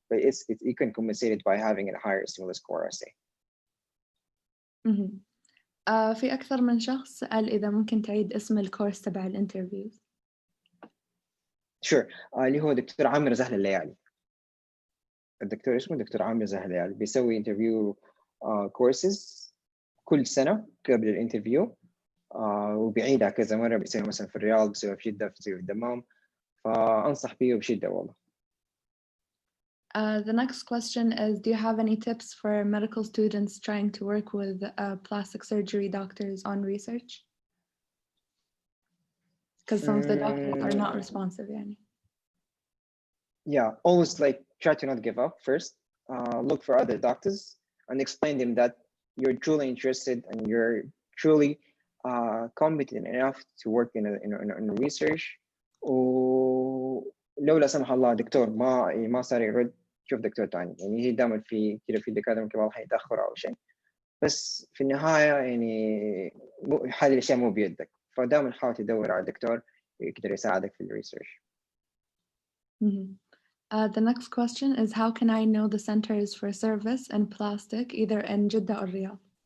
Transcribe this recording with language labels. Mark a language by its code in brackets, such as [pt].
[en] But you can compensate it by having a higher SMLE score, I say. [ar] في أكثر من شخص سأل إذا ممكن تعيد اسم الكورس تبع الانترفيوز. [en] Sure. [ar] اللي هو دكتور عامر زهل الليالي. الدكتور اسمه دكتور عامر زهل الليالي، بيسوي انترفيو كورسز كل سنة قبل الانترفيو، وبيعيدها كذا مرة، بيسويها مثلا في الرياض، بيسويها في جدة، بيسويها في الدمام، فأنصح بيه بشدة والله. [en] The next question is, do you have any tips for medical students trying to work with plastic surgery doctors on research? Because some of the doctors are not responsive, يعني. Yeah, always like try to not give up first. Look for other doctors and explain them that you're truly interested and you're truly competent enough to work in research. [ar] ولو لا سمح الله دكتور ما صار يرد، شوف دكتور ثاني. يعني هي دائما في كذا في دكاتره ممكن والله يتاخر او شيء، بس في النهايه يعني هذه الاشياء مو بيدك، فدائما حاول تدور على دكتور يقدر يساعدك في الريسيرش. [en] The next question is, how can I know the centers for service and plastic either in Jeddah or Riyadh?